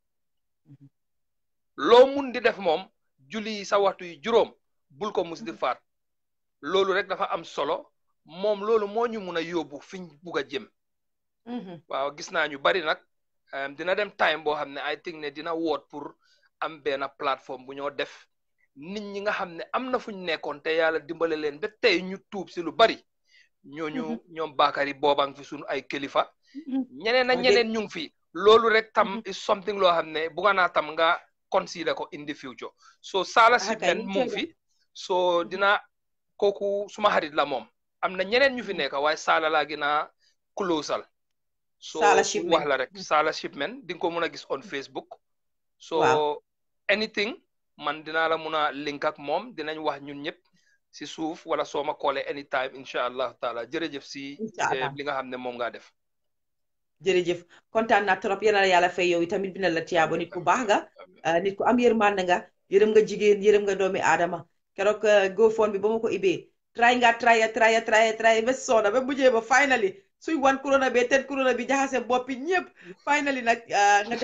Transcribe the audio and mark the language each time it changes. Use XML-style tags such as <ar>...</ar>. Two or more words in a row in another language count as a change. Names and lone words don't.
<wo>loo mun di def moom julli sa waxtu yi juróom bul ko mus di faat loolu rek dafa am solo moom loolu moo ñu mun a yóbbu fiñ bugg a jëm waaw gis naa ñu bari nag dina dem time boo xam ne I think ne dina woot pour am benn plateforme bu ñoo def nit ñi nga xam ne am na fuñ nekkoon te yàlla dimbale leen ba tey ñu tuub si lu bari ñooñu ñoom Bakary boobang fi suñu ay kilifa ñeneen ak ñeneen ñu ngi fi loolu rek tam</wo> <en>is something</en> <wo>loo xam ne bugga naa tam nga consider ko</wo> <en>in the future</en> <wo>so Saala Shipmen mu ngi fi so dina kooku suma xarit la moom am na ñeneen ñu fi nekk waaye Saala laa gën a closal so wax la rek Saala Shipmen di nga ko mën a gis</wo> <en>on Facebook so anything</en> <wo>man dinaa la mun a link ak moom dinañ wax ñun ñëpp si suuf wala soo ma koolee anytime</wo> <ar>إن شاء الله تعالى</ar> <wo>jërëjëf si li nga xam ne moom ngaa def jërëjëf kontaan naa trop yal na la yàlla fay yow tamit bina la tiyaabo nit ku baax nga nit ku am yërmande nga yërëm nga jigéen yërëm nga doomi aadama keroog GoFundMe bi ba ma ko ibee try ba soona ba mujjee ba finally suy wan corona bi ten corona bi jaxase boppi ñëpp finally nag nga def</wo>